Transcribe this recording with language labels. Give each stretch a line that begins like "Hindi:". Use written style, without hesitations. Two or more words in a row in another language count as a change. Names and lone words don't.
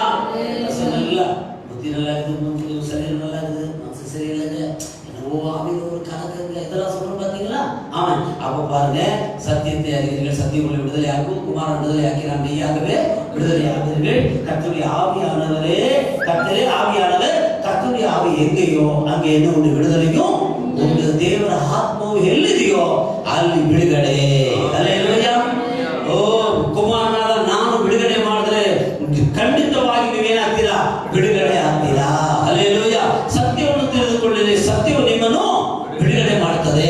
Tamil: நல்ல புத்தி நல்லா இருக்குது, சரீரம் நல்லா இருக்குது, மனசு சரியில்லைங்க, என்னவோ ஆவியில ஒரு கலக்கங்க, இதெல்லாம் சொல்றோம் பாத்தீங்களா? ஆமாம். அப்ப பாருங்க, சத்தியத்தை அறிவீர்கள், சத்தியம் உங்களை விடுதலையாக்கும், குமாரன் விடுதலையாக்கிறான், மெய்யாகவே விடுதலையாவீர்கள். கர்த்தருடைய ஆவியானவரே, கர்த்தரே ஆவியானவர். கர்த்தருடைய ஆவி எங்கேயோ அங்கே என்ன உண்டு? விடுதலையும் உண்டு.
Kannada: ದೇವರ ಆತ್ಮವು ಎಲ್ಲಿದೆಯೋ ಅಲ್ಲಿ ಬಿಡುಗಡೆ. ಹಲ್ಲೆಲೂಯಾ. ಓ ಕುಮಾರನಾದ ನಾನು ಬಿಡುಗಡೆ ಮಾಡಿದ್ರೆ ಖಂಡಿತವಾಗಿ ನೀವೇನಾಗ್ತೀರಾ? ಬಿಡುಗಡೆ ಆಗ್ತೀರಾ. ಹಲ್ಲೆಲೂಯಾ. ಸತ್ಯವನ್ನು ತಿಳಿದುಕೊಳ್ಳಿರಿ, ಸತ್ಯವು ನಿಮ್ಮನ್ನು ಬಿಡುಗಡೆ ಮಾಡುತ್ತದೆ.